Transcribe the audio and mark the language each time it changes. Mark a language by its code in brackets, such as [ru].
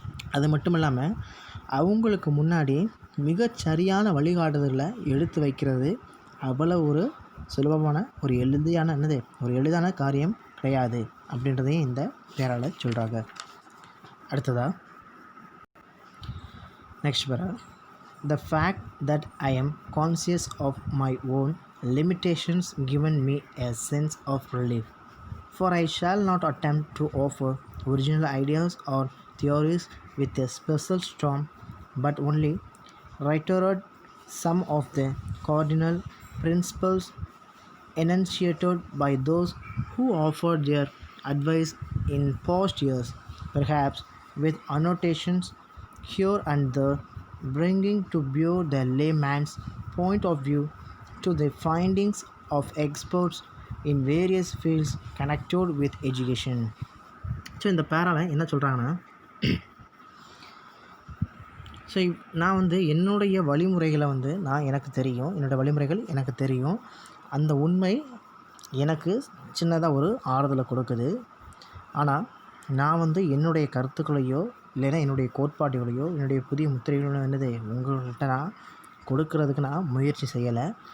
[ta] அது மட்டும் இல்லாமல் அவங்களுக்கு முன்னாடி மிகச்சரியான வழிகாட்டுதலை எடுத்து வைக்கிறது அவ்வளோ ஒரு சுலபமான ஒரு எளிதான காரியம் கிடையாது அப்படின்றதையும் இந்த பேரால் சொல்கிறாங்க. அடுத்ததாக நெக்ஸ்ட் பேரா. [en] The fact that I am conscious of my own limitations given me a sense of relief, for I shall not attempt to offer original ideas or theories with a special storm, but only reiterate some of the cardinal principles enunciated by those who offered their advice in past years, perhaps with annotations here and there, bringing to bear the layman's point of view to the findings of experts in various fields connected with education. [ta] So இந்த பேராவில் என்ன சொல்கிறாங்கன்னா, so நான் என்னுடைய வழிமுறைகளை எனக்கு தெரியும், என்னோடய வழிமுறைகள் எனக்கு தெரியும். அந்த உண்மை எனக்கு சின்னதாக ஒரு ஆறுதலை கொடுக்குது. ஆனால் நான் என்னுடைய கருத்துக்களையோ இல்லைன்னா என்னுடைய கோட்பாடுகளையோ என்னுடைய புதிய முத்திரைகளோ உங்கள்கிட்ட நான் கொடுக்கறதுக்கு நான் முயற்சி செய்யலை.